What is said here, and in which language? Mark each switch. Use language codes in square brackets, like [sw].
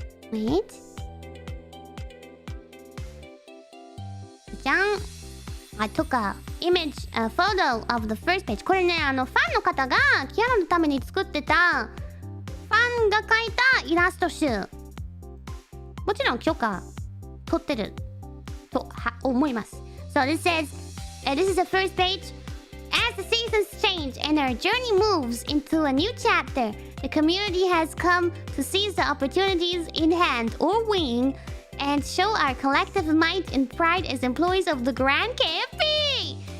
[en] Wait. I took a image, a photo of the first page. [ja] これね、ファンの方がキアラのために作ってたファンが描いたイラスト集。もちろん許可取ってると思います。 [en] So this says, this is the first page. As the seasons change and our journey moves into a new chapter, the community has come to seize the opportunities in hand or wing and show our collective might and pride as employees of the Grand KFP.